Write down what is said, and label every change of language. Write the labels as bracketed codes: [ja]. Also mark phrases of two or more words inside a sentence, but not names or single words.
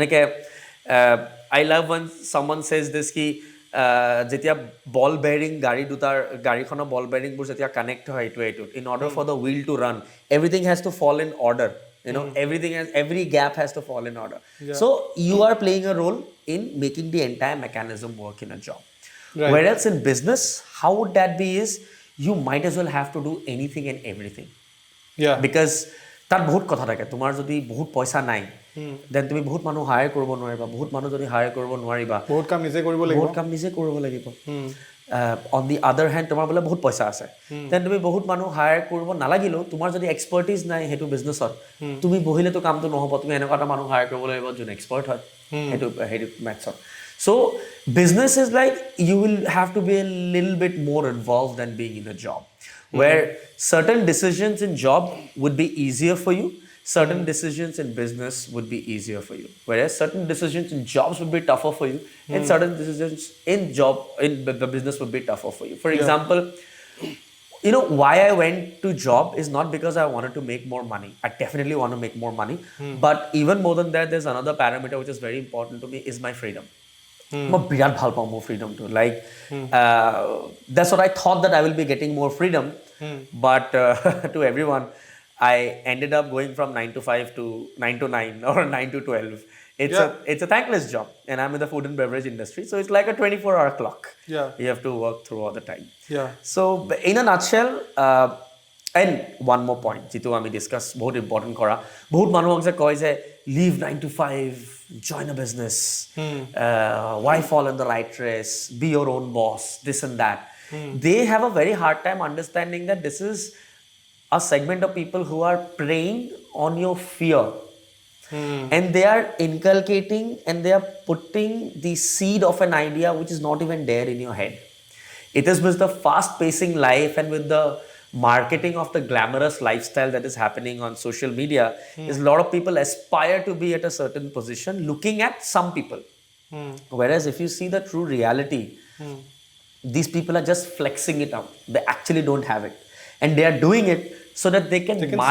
[en] I love when someone says this [as] কি যেতিয়া বল বিয়াৰিং গাড়ী বল বিয়াৰিং বোৰ যেতিয়া কানেক্ট হয় [en] to in order for the wheel to run, everything has to fall in order. everything has, every gap has to fall in order. So you are playing a role in making the entire mechanism work in a job. Whereas in business, how would that be is you might as well have to do anything and everything. [as] Because তাত বহুত কথা থাকে তোমাৰ যদি বহুত পইচা নাই দেন তুমি বহুত মানুহ হায়াৰ কৰিব নোৱাৰিবা বহুত মানুহ যদি হায়াৰ কৰিব নোৱাৰিবা বহুত কাম নিজে কৰিব লাগিব [en] on the other hand [as] তোমাৰ বোলে বহুত পইচা আছে দেন তুমি বহুত মানুহ হায়াৰ কৰিব নালাগিলেও তোমাৰ যদি এক্সপাৰ্টিজ নাই হেতু বিজনেছত তুমি বহিলেতো কামটো নহব তুমি এনেকুৱা এটা মানুহ হায়াৰ কৰিব লাগিব যোন এক্সপাৰ্ট হয় হেতু মেথছত [en] so business is like you will have to be a little bit more involved than being in a job where certain decisions in job would be easier for you certain decisions in business would be easier for you whereas certain decisions in jobs would be tougher for you and certain decisions in the business would be tougher for you for example why I went to job is not because I wanted to make more money I definitely want to make more money but even more than that there's another parameter which is very important to me is my freedom [as] মই বিৰাট ভাল পাওঁ মোৰ ফ্ৰীডমটো লাইক [en] that's what I thought that I will be getting more freedom but to everyone I ended up going from 9 to 5 to 9 to 9 or 9 to 12 it's a thankless job and I'm in the food and beverage industry so it's like a 24-hour clock you have to work through all the time so in a nutshell and one more point [as] যিটো আমি ডিছকাছ বহুত ইম্পৰ্টেণ্ট কৰা বহুত মানুহক যে কয় যে [en] leave 9 to 5 join a business why fall in the right race be your own boss this and that they have a very hard time understanding that this is a segment of people who are preying on your fear and they are inculcating and they are putting the seed of an idea which is not even there in your head it is with the fast pacing life and with the marketing of the glamorous lifestyle that is happening on social media is a lot of people aspire to be at a certain position looking at some people whereas if you see the true reality these people are just flexing it out they actually don't have it and they are doing it so that they can market